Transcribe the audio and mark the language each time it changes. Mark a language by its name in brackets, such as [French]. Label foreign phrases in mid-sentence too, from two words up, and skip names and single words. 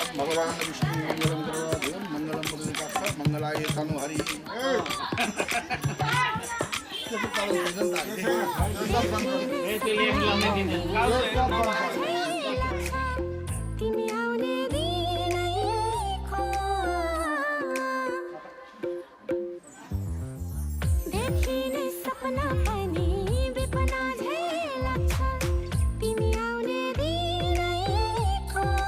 [Sanskrit] भगवान् विष्णु मङ्गलं करोति मङ्गलं पुण्डरीकाक्ष मङ्गलाय तनुहरि [Nepali] तिमी आउने दिनैको देखिने सपना पनि विपना झै लाग्छ तिमी आउने दिनैको